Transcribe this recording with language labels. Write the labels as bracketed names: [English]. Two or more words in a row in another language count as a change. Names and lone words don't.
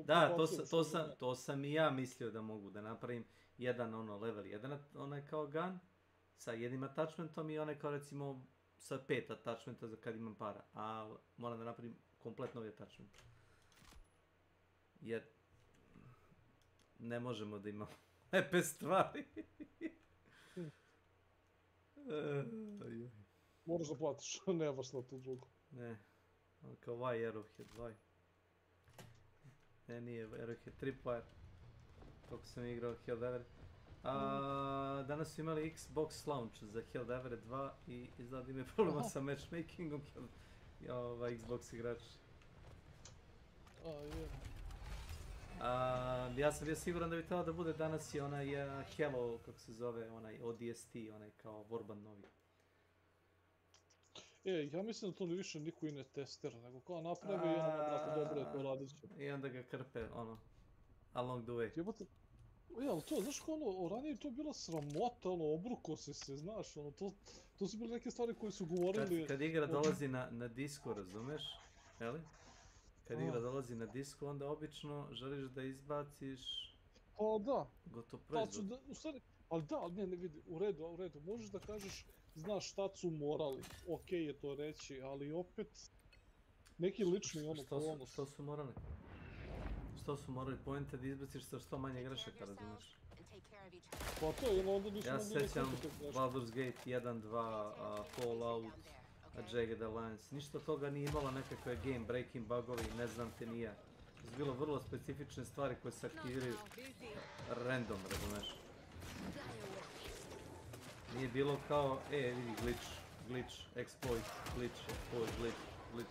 [Bosnian] Da, to sam i ja mislio da mogu da napravim jedan level 1, onaj kao gun, sa jednim attachmentom i onaj kao recimo sa 5 attachmenta za kad imam para, a moram da napravim kompletno novi attachment. Jer ne možemo da imamo lepe stvari. Moraš da platiš, nemaš na to drugo. Ne, kao [English] why Arrowhead, why? [Bosnian] Ne, nije Arrowhead Tripwire, koliko sam igrao Hd2. Danas su imali X-box launch za Hd2 2 i izgleda ima problema sa matchmakingom Xbox igrači. Ja sam bio siguran da bi trebalo da bude danas i onaj Hello, kako se zove, onaj ODST, onaj kao Warban novi. Ja mislim da to više niko i ne testira, nego kao napravi i ono, brate, dobro je to radit će. I onda ga krpe, [English] along the way. [Bosnian] Jebote, ali to, znaš kao ono, ranije je to bila sramota, obruko si se, znaš, to su bile neke stvari koje su govorili... Kad igra dolazi na disku, razumeš, jeli? Kad igra dolazi na disku, onda obično želiš da izbaciš... Pa da. Gotov proizvod. Ali ne vidi, u redu, možeš da kažeš, znaš šta su morali, okej je to reći, ali opet neki lični ponos. Što su morali? Što su morali? Point je da izbaciš sa što manje grešaka, razumiješ? Pa to je onda nisu ja se sjećam Baldur's Gate 1, 2, Fallout, Jagged Alliance, ništa toga nije imalo nekakve [English] game breaking [Bosnian] bugovi, ne znam te nije. To su bilo vrlo specifične stvari koje se aktiviraju random, razumiješ? Nije bilo kao, vidi [English] glitch, exploit, glitch.